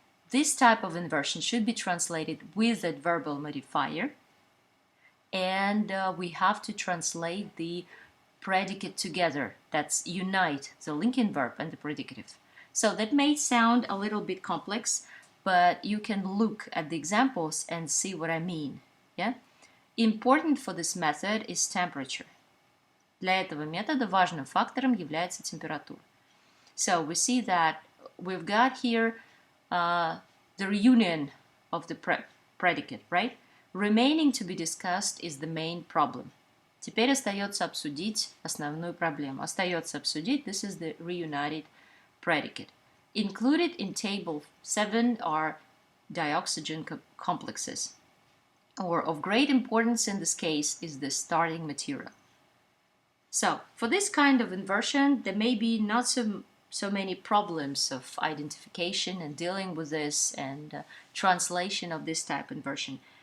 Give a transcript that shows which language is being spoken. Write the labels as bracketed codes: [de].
[en] This type of inversion should be translated with that verbal modifier, and we have to translate the predicate together. That's unite the linking verb and the predicative. So that may sound a little bit complex, but you can look at the examples and see what I mean. Yeah? Important for this method is temperature. [ru] Для этого метода важным фактором является температура. [en] So we see that we've got here the reunion of the predicate, right? Remaining to be discussed is the main problem. [ru] Теперь остается обсудить основную проблему. Остается обсудить, [en] this is the reunited predicate. Included in table 7 are dioxygen complexes. Or of great importance in this case is the starting material. So for this kind of inversion, there may be not so many problems of identification and dealing with this and translation of this type of inversion.